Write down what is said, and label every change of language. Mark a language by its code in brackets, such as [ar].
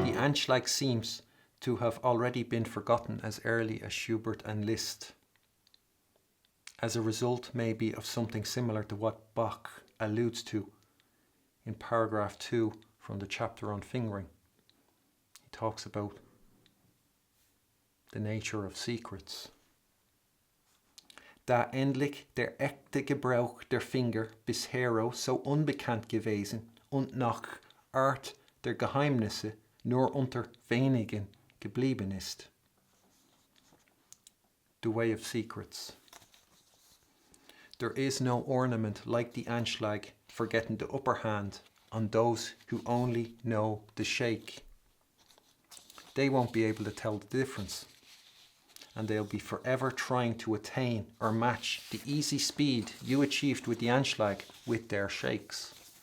[en] Anschlag seems to have already been forgotten as early as Schubert and Liszt, as a result maybe of something similar to what Bach alludes to in paragraph 2 from the chapter on fingering. He talks about the nature of secrets. [de] Da endlich der echte Gebrauch der Finger bishero so unbekannt gewesen und nach Art der Geheimnisse nur unter wenigen geblieben ist. [en] The way of secrets. There is no ornament like the Anschlag for getting the upper hand on those who only know the shake. They won't be able to tell the difference, and they'll be forever trying to attain or match the easy speed you achieved with the Anschlag with their shakes.